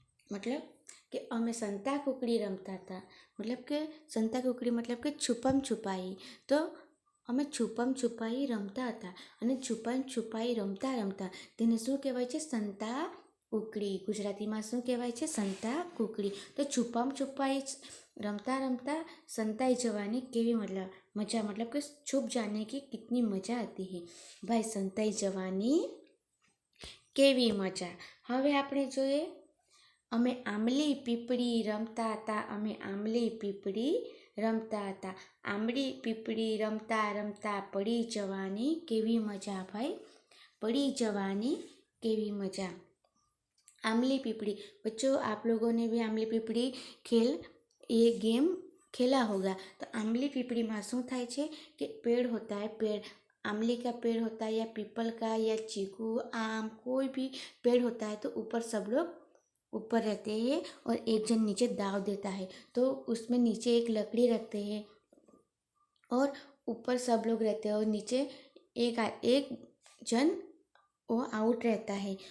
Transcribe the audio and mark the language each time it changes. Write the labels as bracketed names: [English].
[Gujarati] मतलब कि અમે સંતા કુકડી રમતા હતા, मतलब કે સંતા કુકડી मतलब કે છુપમ છુપાઈ। તો અમે છુપમ છુપાઈ રમતા હતા અને છુપમ છુપાઈ રમતા રમતા તેને શું કહેવાય છે? સંતા કુકડી। ગુજરાતીમાં શું કહેવાય છે? સંતા કુકડી। તો છુપમ છુપાઈ રમતા રમતા સંતાઈ જવાની કેવી મજા, [Hindi] मतलब कि छुप जाने की कितनी मजा आती है भाई, [Gujarati] संताई जवानी केवी मजा। હવે આપણે જોઈએ અમે આંબલી પીપળી રમતા હતા, અમે આંબલી પીપળી રમતા હતા, આંબલી પીપળી रमता रमता पड़ी जवानी केवी मजा भाई, पड़ी जवानी केवी मजा। [Hindi] आंबली पीपड़ी, बच्चों आप लोगों ने भी आंबली पीपड़ी ये गेम खेला होगा। तो आंबली पीपड़ी में [Gujarati] शू थाय छे [Hindi] कि पेड़ होता है, पेड़ आंबली का पेड़ होता है या पीपल का या चीकू आम कोई भी पेड़ होता है। तो ऊपर सब लोग ऊपर रहते हैं और एक जन नीचे दाव देता है, तो उसमें नीचे एक लकड़ी रखते हैं और ऊपर सब लोग रहते हैं और नीचे एक जन वो आउट रहता है।